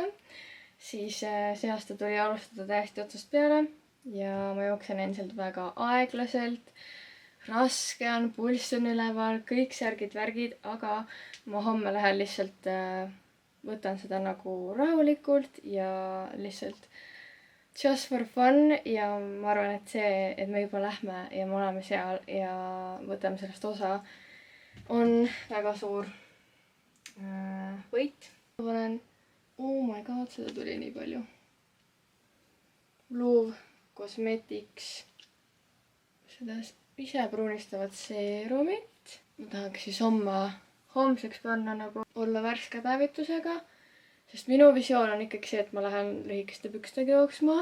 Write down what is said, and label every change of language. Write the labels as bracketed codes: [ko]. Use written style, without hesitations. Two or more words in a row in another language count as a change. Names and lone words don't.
[et] Siis see aasta tuli alustada täiesti otsast peale ja ma jooksen endiselt väga aeglaselt. Raske on, pulss on üleval, kõik särgid-värgid, aga ma homme lähen lihtsalt, võtan seda nagu rahulikult ja lihtsalt [en] just for fun [et] ja ma arvan, et see, et me juba lähme ja me oleme seal ja võtame sellest osa, on väga suur võit. Ma panen, [en] oh my god, [et] seda tuli nii palju. Louvre Cosmetics, seda ise pruunistavat seerumit. Ma tahaks siis homseks panna nagu olla värske päevitusega, sest minu visioon on ikkagi see, et ma lähen lühikeste pükstega jooksma.